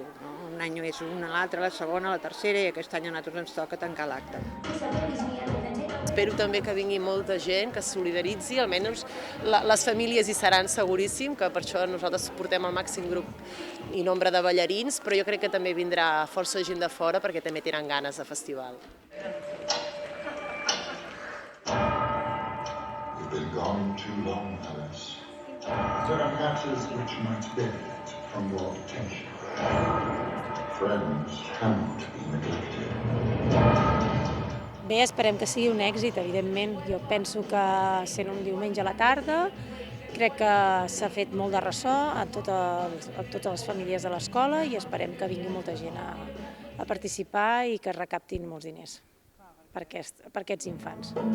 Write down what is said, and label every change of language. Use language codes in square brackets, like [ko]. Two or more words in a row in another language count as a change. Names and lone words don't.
[ca] Un any és una, l'altra, la segona, la tercera i aquest any a nosaltres ens toca tancar l'acte. Espero també que vingui molta gent, que es solidaritzi, almenys les famílies hi seran seguríssim, que per això nosaltres portem el màxim grup i nombre de ballarins, però jo crec que també vindrà força gent de fora perquè també tenen ganes de festival. [en] You've been gone too long, Alice. There are matters which might benefit from your attention. Friends cannot be neglected. [ca] Bé, esperem que sigui un èxit, evidentment. Jo penso que sent un diumenge a la tarda, crec que s'ha fet molt de ressò a totes les famílies de l'escola i esperem que vingui molta gent a participar i que es recaptin molts diners per aquests infants.